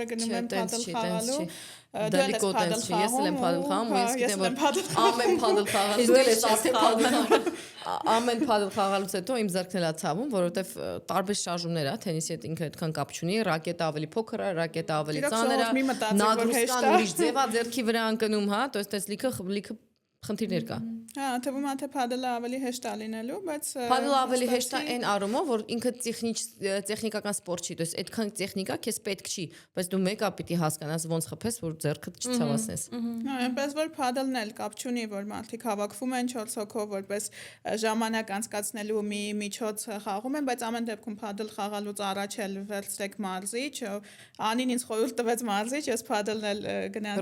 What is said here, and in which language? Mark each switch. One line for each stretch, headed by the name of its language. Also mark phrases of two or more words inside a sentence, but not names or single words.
Armenian: գնում են փադլ խաղալու, դու ես փադլ խաղում, ես եմ փադլ խաղում, ես եմ ամեն փադլ խաղալու, ամեն փադլ խաղալուց հետո իմ ձեռքն էլա ցավում, որովհետև տարբեր շարժումներ է, թենիսի հետ ինքը այդքան կապ չունի, ռակետը ավելի փոքր է, ռակետը ավելի ծանր է, նագրուսկան ուրիշ ձև է ձեռքի վրա ընկնում, հա,
Russian: то есть
Armenian: լիքը խնդիրներ կա։ Հա, թվում է թե փադլը ավելի հեշտ է լինելու, բայց փադլը ավելի հեշտ է այն առումով, որ ինքը տեխնիկական սպորտ չի,
Russian: то есть
Armenian: այդքան տեխնիկա քեզ պետք չի, բայց դու մեկը պիտի հասկանաս ոնց խփես, որ ձեռքդ չցավացնես։ Հա, այնպես որ փադլն էլ կապ չունի, որ մարդիկ հավաքվում են 4 հոգով, որպես ժամանակ անցկացնելու մի միջոց խաղում են, բայց ամեն դեպքում փադլ խաղալուց առաջ էլ վերցրեք մարզիչ, Անին ինձ խորհուրդ տվեց մարզիչ, ես փադլն էլ գնացի։